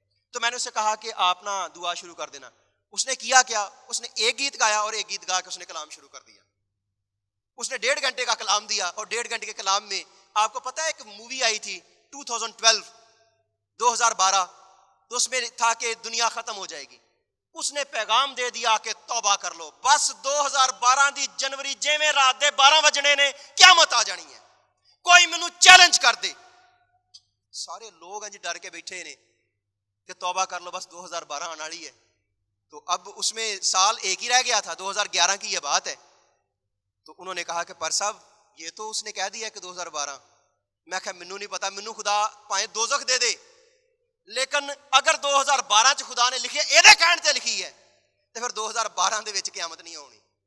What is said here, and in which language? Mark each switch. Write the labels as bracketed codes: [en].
[ur] تو میں نے اسے کہا کہ آپ نا دعا شروع کر دینا. اس نے کیا کیا, اس نے ایک گیت گایا اور ایک گیت گا کے اس نے کلام شروع کر دیا. اس نے 1.5 گھنٹے کا کلام دیا, اور 1.5 گھنٹے کے کلام میں آپ کو پتا ہے ایک مووی آئی تھی 2012 تو اس میں تھا کہ دنیا ختم ہو جائے گی. اس نے پیغام دے دیا کہ توبہ کر لو, [pa] بس 2012 دی جنوری جیویں رات دے 12 بجنے نے قیامت آ جانی ہے, کوئی مینوں چیلنج کر دے. [ur] سارے لوگ ہیں جی ڈر کے بیٹھے نے کہ توبہ کر لو, بس 2012 آنے والی ہے. تو اب اس میں سال ایک ہی رہ گیا تھا, 2011 کی یہ بات ہے. تو انہوں نے کہا کہ پر صاحب یہ تو اس نے کہہ دیا کہ 2012. [pa] میں کہا مینوں نہیں پتا, مینوں خدا پائیں دوزخ دے دے, لیکن اگر 2012 چ خدا نے لکھی ہے, یہ کہنے تے لکھی ہے, تو پھر 2012 دے وچ قیامت نہیں ہونی.